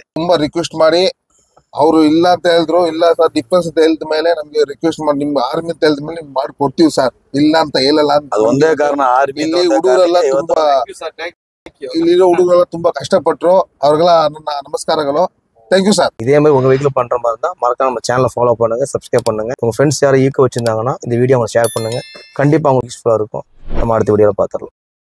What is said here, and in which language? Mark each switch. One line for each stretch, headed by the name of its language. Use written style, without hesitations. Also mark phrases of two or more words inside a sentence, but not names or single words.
Kannada: ತುಂಬಾ ರಿಕ್ವೆಸ್ಟ್ ಮಾಡಿ ಅವರು ಇಲ್ಲ ಅಂತ ಹೇಳಿದ್ರು. ಇಲ್ಲ ಸರ್ ಡಿಫೆನ್ಸ್ ಅಂತ ಹೇಳಿದ ಮೇಲೆ ನಮ್ಗೆ ರಿಕ್ವೆಸ್ಟ್ ಮಾಡಿ ನಿಮ್ಮ ಆರ್ಮಿ ಅಂತ ಹೇಳಿದ ಮೇಲೆ ಮಾಡಿ ಕೊಡ್ತೀವಿ ಸರ್, ಇಲ್ಲ ಅಂತ ಹೇಳಲ್ಲ ಅಂತ. ಅದು ಒಂದೇ ಕಾರಣ ಆರ್ಮಿ. ಇಲ್ಲಿ ಹುಡುಗರೆಲ್ಲ ತುಂಬಾ ಇಲ್ಲಿರೋ ಹುಡುಗರೆಲ್ಲ ತುಂಬಾ ಕಷ್ಟಪಟ್ಟರು. ಅವ್ರಿಗೆಲ್ಲ ನನ್ನ ನಮಸ್ಕಾರಗಳು.
Tamil: தேங்க்யூ சார். இதே மாதிரி உங்க வீட்டில் பண்ற மாதிரி இருந்தால் மறக்காம நம்ம சேனலை ஃபாலோ பண்ணுங்க, சப்ஸ்கிரைப் பண்ணுங்க. உங்க ஃப்ரெண்ட்ஸ் யாரும் ஈக்க வச்சிருந்தாங்கன்னா இந்த வீடியோ அவங்க ஷேர் பண்ணுங்க. கண்டிப்பா உங்களுக்கு யூஸ்ஃபுல்லா இருக்கும். நம்ம அடுத்த வீடியோல பார்த்துடலாம்.